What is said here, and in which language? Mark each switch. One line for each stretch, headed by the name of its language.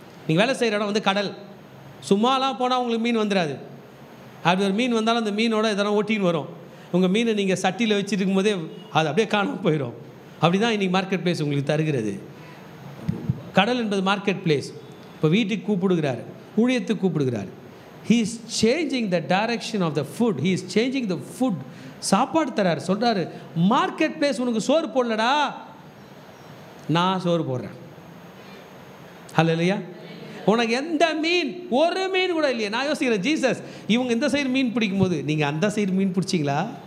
Tamil: நீங்கள் வேலை செய்கிற இடம் வந்து கடல். சும்மாலாம் போனால் உங்களுக்கு மீன் வந்துடாது. அப்படி ஒரு மீன் வந்தாலும் அந்த மீனோட இதெல்லாம் ஓட்டின்னு வரும். உங்கள் மீனை நீங்கள் சட்டியில் வச்சுருக்கும் போதே அது அப்படியே காணாமல் போயிடும். அப்படி தான் இன்றைக்கி மார்க்கெட் பிளேஸ் உங்களுக்கு தருகிறது. கடல் என்பது மார்க்கெட் பிளேஸ். இப்போ வீட்டுக்கு கூப்பிடுகிறார், ஊழியத்துக்கு கூப்பிடுகிறார்.
English: He is changing the direction of the food. He is changing the food.
Tamil: சாப்பாடு தரார். சொல்கிறாரு, மார்க்கெட் பிளேஸ் உனக்கு சோறு போடலடா, நான் சோறு போடுறேன். ஹல்லேலூயா. உனக்கு எந்த மீன், ஒரு மீன் கூட இல்லையா? நான் யோசிக்கிறேன், ஜீசஸ் இவங்க இந்த சைடு மீன் பிடிக்கும்போது நீங்கள் அந்த சைடு மீன் பிடிச்சிங்களா?